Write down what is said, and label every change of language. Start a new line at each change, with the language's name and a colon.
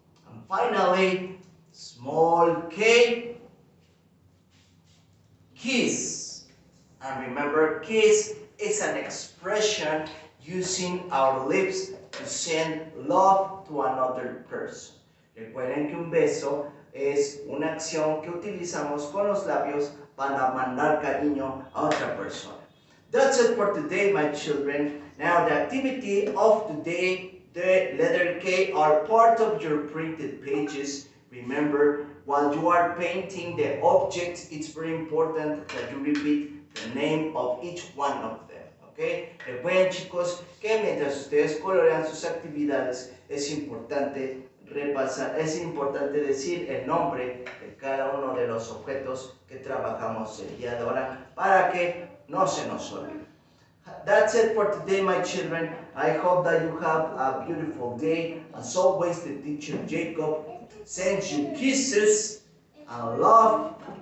English: And finally, small k, kiss. And remember, kiss is an expression using our lips to send love to another person.
Spanish: Recuerden que un beso es una acción que utilizamos con los labios para mandar cariño a otra persona.
English: That's it for today, my children. Now, the activity of today, the letter K, are part of your printed pages. Remember, while you are painting the objects, it's very important that you repeat the name of each one of them. Okay?
Spanish: Recuerden, chicos, que mientras ustedes colorean sus actividades, es importante repasar, es importante decir el nombre de cada uno de los objetos que trabajamos el día de ahora para que no se nos olvide.
English: That's it for today, my children. I hope that you have a beautiful day. As always, the teacher Jacob sends you kisses and love